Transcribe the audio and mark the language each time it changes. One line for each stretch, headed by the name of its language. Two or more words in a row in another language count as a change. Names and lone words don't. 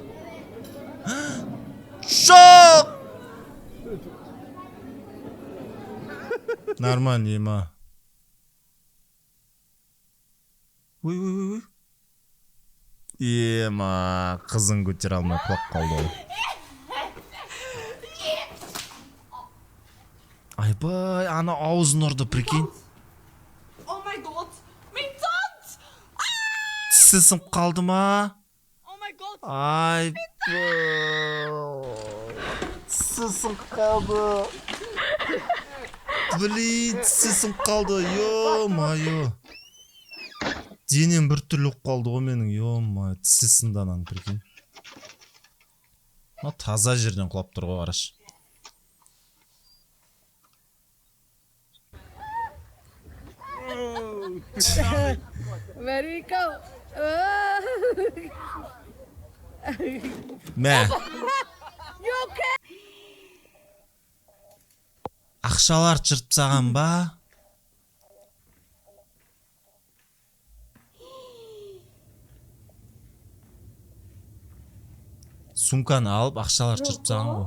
Kazakh: Шоқ! Нормально, ема. Ой. Ема, қызын көтер алмай құлап қалды ғой. Айбай, ана аузын ұрды, прикинь.
English: Oh my god! Min tant!
Kazakh: Тісі сынып қалды ма?
English: Oh my god!
Kazakh: Айбай. Тісі сынып қалды. Блин, тісі сынып қалды, ё-майо. Денем бір түрлі ұқ қалды ғой менің, ё-майо. Тісі сынды ананың, прикинь. Таза жерден құлап тұр ғой, қараш.
English: Very cool.
Kazakh: Мә.
English: You okay?
Kazakh: Ақшалар жыртып тастаған ба? Сумканы алып, ақшалар жыртып тастаған ғой.